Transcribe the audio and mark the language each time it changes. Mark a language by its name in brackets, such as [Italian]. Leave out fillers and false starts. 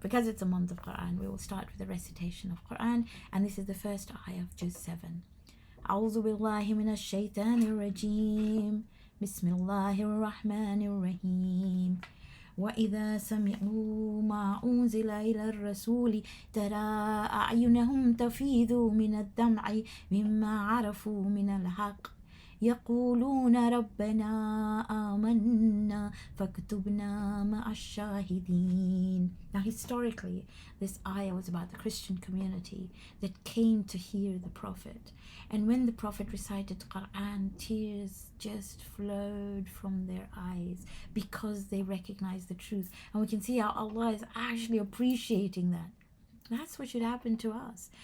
[English] Because it's a month of Qur'an, we will start with the recitation of Qur'an. And this is the first ayah of Juz 7. [Arabic] أعوذ بالله من الشيطان الرجيم بسم الله الرحمن الرحيم وإذا سمعوا ما أنزل إلى الرسول ترى أعينهم تفيض من الدمع مما عرفوا من الحق يقولون ربنا آمنا فاكتبنا مع الشاهدين. [English] Now historically, this ayah was about the Christian community that came to hear the Prophet. And when the Prophet recited Qur'an, tears just flowed from their eyes because they recognized the truth. And we can see how Allah is actually appreciating that. That's what should happen to us.